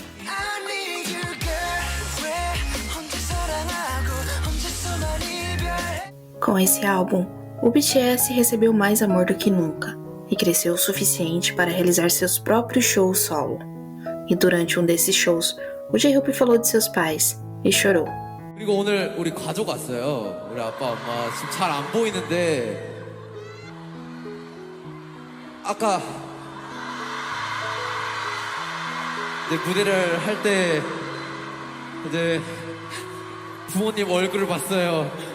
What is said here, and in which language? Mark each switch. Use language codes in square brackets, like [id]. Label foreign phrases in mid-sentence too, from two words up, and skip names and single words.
[pt] Com esse álbum, o BTS recebeu mais amor do que nunca e cresceu o suficiente para realizar seus próprios shows solo. E durante um desses shows, o J-Hope falou de seus pais e chorou. [ko] 그리고 오늘 우리 가족 왔어요. 우리 아빠 엄마 지금 잘 안 보이는데 아까 무대를 할 때 이제 부모님 얼굴을 봤어요.